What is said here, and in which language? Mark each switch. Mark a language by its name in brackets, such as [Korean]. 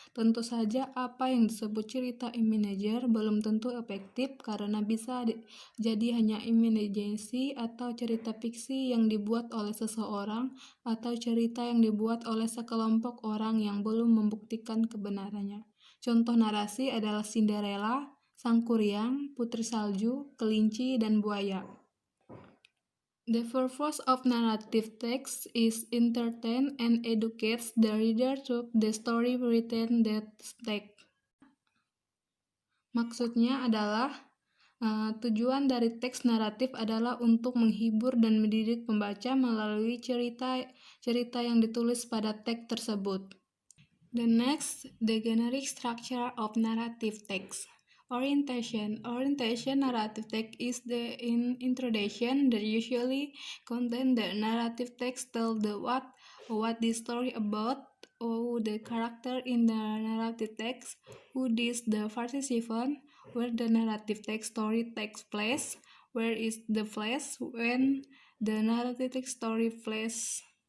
[Indonesian] Tentu saja apa yang disebut cerita manajer belum tentu efektif karena bisa jadi hanya imajinasi atau cerita fiksi yang dibuat oleh seseorang atau cerita yang dibuat oleh sekelompok orang yang belum membuktikan kebenarannya. Contoh narasi adalah Cinderella, Sang Kuryang, Putri Salju, Kelinci, dan Buaya. [English] The purpose of narrative text is entertain and educates the reader through the story written that text. [Indonesian] Maksudnya adalah tujuan dari teks naratif adalah untuk menghibur dan mendidik pembaca melalui cerita yang ditulis pada teks tersebut. [English] The next, the generic structure of narrative text. Orientation narrative text is the introduction that usually contain the narrative text tell the what the story about, who the character in the narrative text, who is the participant, where the narrative text story takes place, where is the place, when the narrative text story place.